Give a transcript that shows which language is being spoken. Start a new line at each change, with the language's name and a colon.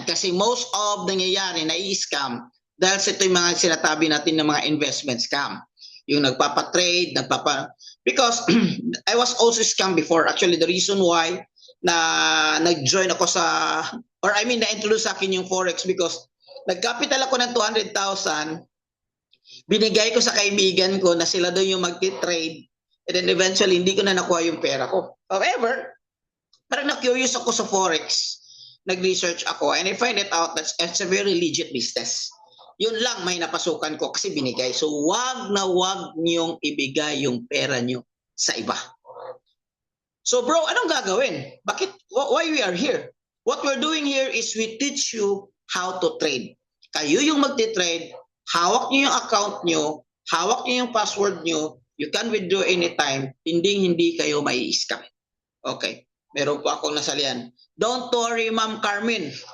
Filipino: Kasi
English: most of
Filipino: nangyayari na i-scam dahil sa ito yung mga sinatabi natin ng mga investment scam. Yung nagpapatrade,
English: because I was also scammed before. Actually, the reason why
Filipino: na nag-join ako na-introduce sa akin yung Forex because nag-capital ako ng 200,000. Binigay ko sa kaibigan ko na sila doon yung mag-trade
English: and then eventually
Filipino: hindi ko na nakuha yung pera ko. However, parang na-curious ako sa Forex. nag-research ako
English: and I find it out that it's a very legit business.
Filipino: Yun lang may napasukan ko kasi binigay. So wag na wag niyong ibigay yung pera niyo sa iba. So bro, anong gagawin? Bakit?
English: Why we are here? What we're doing here is we teach you how to trade.
Filipino: Kayo yung magti-trade, hawak niyo yung account niyo, hawak niyo yung password niyo,
English: you can withdraw anytime,
Filipino: hindi kayo mai-scam. Okay, meron po akong nasalihan.
English: Don't worry,
Filipino: Ma'am Carmen.